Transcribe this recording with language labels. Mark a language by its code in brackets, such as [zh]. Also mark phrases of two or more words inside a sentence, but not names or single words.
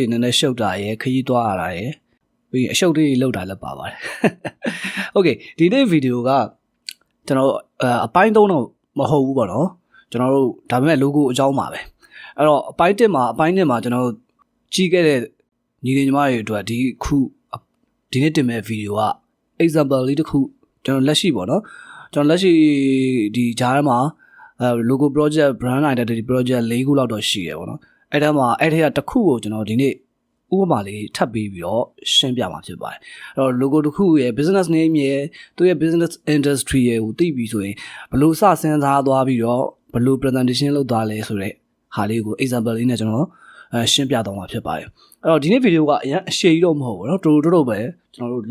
[my] နည်းနည်းရှုပ်တာရယ်ခရီးသွားရတာရယ်ပြီးအရှုပ်လေးလောက်တာလည်းပါပါတယ်โอเคဒီနေ့ video ကကျွန်တော်အပိုင်း3တော့မဟုတ်ဘူးပေါ့နော်ကျွန်တော်တို့ဒါပေမဲ့ logo အကြောင်းပါပဲအဲ့တော့အပိုင်း1မှာကျွန်တော်ကြီးခဲ့တဲ့ညီလေးညီမတွေအတွက်ဒီနေ့တင်မဲ့ video က example လေးတစ်ခုကျွန်တော်လက်ရှိပေါ့နော်ကျွန်တော်လက်ရှိဒီဂျားမှာ [en] logo project brand identity project [my] 4 ခုလောက်တော့ရှိရပေါ့နော်အဲ့ဒါမှာအဲ့ထက်ကတစ်ခုကိုကျွန်တော်ဒီနေ့ဥပမာလေးထပ်ပြီးတော့ရှင်းပြမှာ ဖြစ်ပါတယ်အဲ့တော့ logo တစ်ခုရဲ့ [en] business name [my] ရဲ့သူရဲ့ [en] business industry [my] ရဲ့ကိုသိပြီဆိုရင်ဘယ်လိုစစဉ်းစားသွားပြီးတော့ဘယ်လို presentation လုပ်သွားလဲဆိုတဲ့ ဟာလေးကို example လေးနဲ့ကျွန်တော်ရှင်းပြသွားမှာဖြစ်ပါတယ်အဲ့တော့ဒီနေ့ video ကအရင်အရှည်ကြီးတော့မဟုတ်ဘူးเนาะတိုးပဲကျွန်တော်တို့